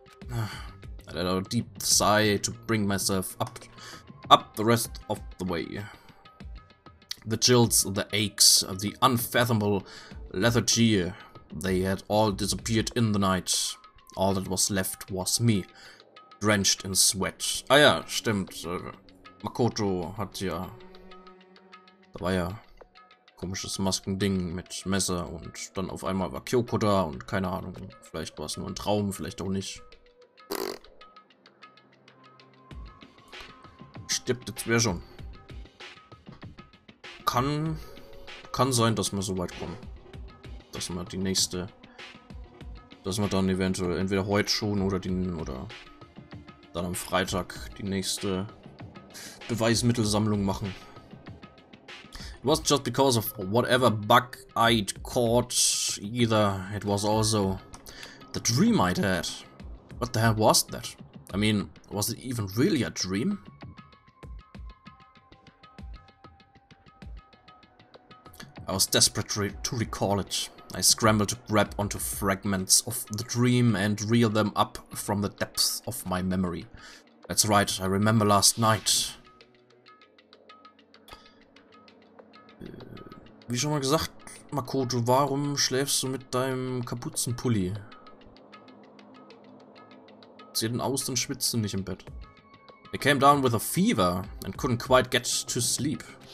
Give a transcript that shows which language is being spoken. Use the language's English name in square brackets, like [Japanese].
[English] I let out a deep sigh to bring myself up the rest of the way. The chills, the aches, the unfathomable lethargy, they had all disappeared in the night. All that was left was me, drenched in sweat. [German] Ah ja, stimmt. Makoto hat ja... Da war ja komisches Maskending mit Messer und dann auf einmal war Kyoko da und keine Ahnung. Vielleicht war es nur ein Traum, vielleicht auch nicht. Stirbt jetzt wer schon. Kann sein, dass wir so weit kommen. Dass wir die nächste... Dass wir dann eventuell entweder heute schon oder dann am Freitag die nächste Beweismittelsammlung machen. [English] It wasn't just because of whatever bug I'd caught either. It was also the dream I'd had. What the hell was that? I mean, was it even really a dream? I was desperate to recall it. I scrambled to grab onto fragments of the dream and reel them up from the depths of my memory. That's right, I remember last night. [German] Wie schon mal gesagt, Makoto, warum schläfst du mit deinem Kapuzenpulli? Zieh den aus, dann schwitzt du nicht im Bett. [English] I came down with a fever and couldn't quite get to sleep.